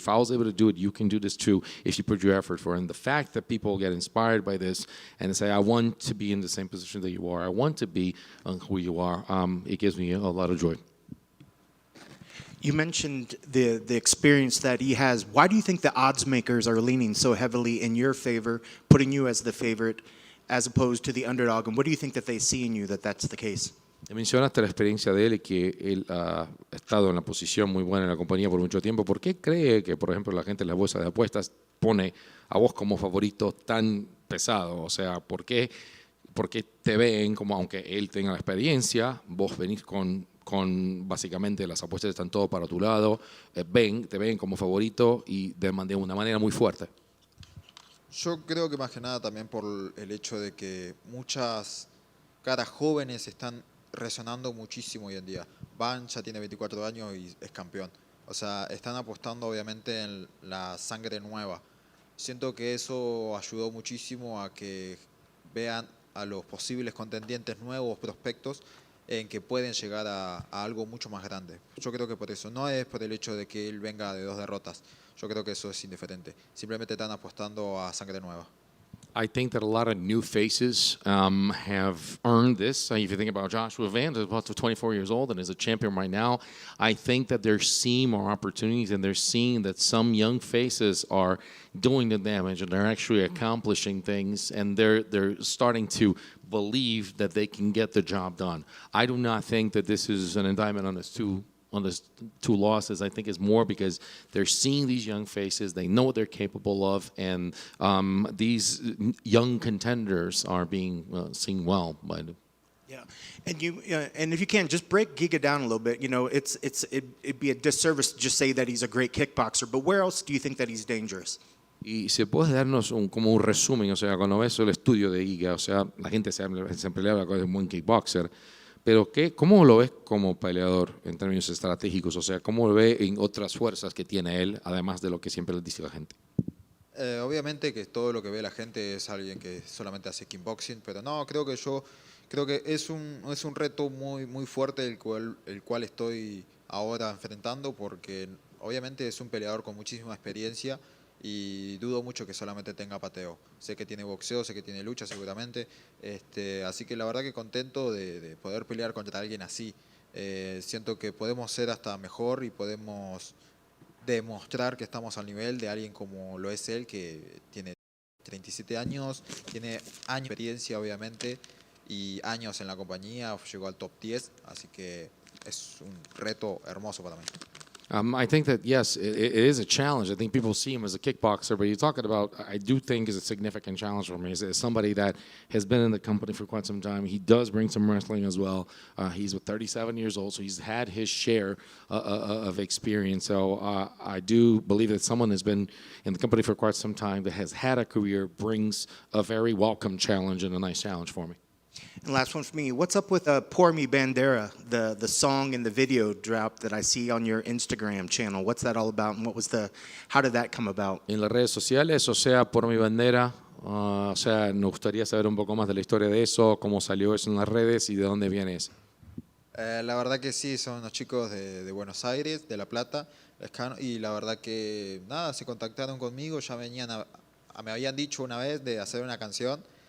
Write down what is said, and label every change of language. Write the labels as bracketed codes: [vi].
[en] If I was able to do it, you can do this too if you put your effort for it. And the fact that people get inspired by this and say, I want to be in the same position that you are, I want to be who you are, it gives me a lot of joy. You mentioned the experience that he has. Why do you think the odds makers are leaning so heavily in your favor, putting you as the favorite, as opposed to the underdog? And what do you think that they see in you that's the case? [es] Mencionaste la experiencia de él y que él ha estado en la posición muy buena en la compañía por mucho tiempo. ¿Por qué cree que, por ejemplo, la gente en las bolsas de apuestas pone a vos como favorito tan pesado? O sea, ¿por qué te ven como, aunque él tenga la experiencia, vos venís con básicamente las apuestas están todo para tu lado, te ven como favorito y de una manera muy fuerte? Yo creo que más que nada también por el hecho de que muchas caras jóvenes están resonando muchísimo hoy en día. Van ya tiene 24 años y es campeón. O sea, están apostando obviamente en la sangre nueva. Siento que eso ayudó muchísimo a que vean a los posibles contendientes nuevos, prospectos, en que pueden llegar a algo mucho más grande. Yo creo que por eso, no es por el hecho de que él venga de 2 derrotas. Yo creo que eso es indiferente. Simplemente están apostando a sangre nueva. [en] I think that a lot of new faces have earned this. If you think about Joshua Van, who's about 24 years old and is a champion right now, I think that they're seeing more opportunities and they're seeing that some young faces are doing the damage and they're actually accomplishing things and they're starting to believe that they can get the job done. I do not think that this is an indictment on his two losses. I think it's more because they're seeing these young faces, they know what they're capable of, and these young contenders are being seen well by them. Yeah, and if you can, just break Giga down a little bit. You know, it'd be a disservice to just say that he's a great kickboxer, but where else do you think that he's dangerous? [es] Y si puedes darnos como un resumen, o sea, cuando ves el estudio de Giga, o sea, la gente siempre le habla de un buen kickboxer, pero ¿cómo lo ves como peleador en términos estratégicos? O sea, ¿cómo lo ve en otras fuerzas que tiene él, además de lo que siempre le dice la gente? Obviamente que todo lo que ve la gente es alguien que solamente hace kickboxing, pero no, creo que es un reto muy, muy fuerte el cual estoy ahora enfrentando, porque obviamente es un peleador con muchísima experiencia y dudo mucho que solamente tenga pateo. Sé que tiene boxeo, sé que tiene lucha seguramente, así que la verdad que contento de poder pelear contra alguien así. Siento que podemos ser hasta mejor y podemos demostrar que estamos al nivel de alguien como lo es él, que tiene 37 años, tiene años de experiencia obviamente y años en la compañía, llegó al top 10, así que es un reto hermoso para mí. [en] I think that, yes, it is a challenge. I think people see him as a kickboxer, but you're talking about, I do think is a significant challenge for me. As somebody that has been in the company for quite some time, he does bring some wrestling as well. He's 37 years old, so he's had his share of experience. So I do believe that someone has been in the company for quite some time that has had a career brings a very welcome challenge and a nice challenge for me. And last one for me, what's up with Por Mi Bandera, the song and the video drop that I see on your Instagram channel? What's that all about and how did that come about? [es] En las redes sociales, o sea, Por Mi Bandera, o sea, nos gustaría saber un poco más de la historia de eso, cómo salió eso en las redes y de dónde viene eso. La verdad que sí, son unos chicos de Buenos Aires, de La Plata, y la verdad que nada, se contactaron conmigo, ya me habían dicho una vez de hacer una canción.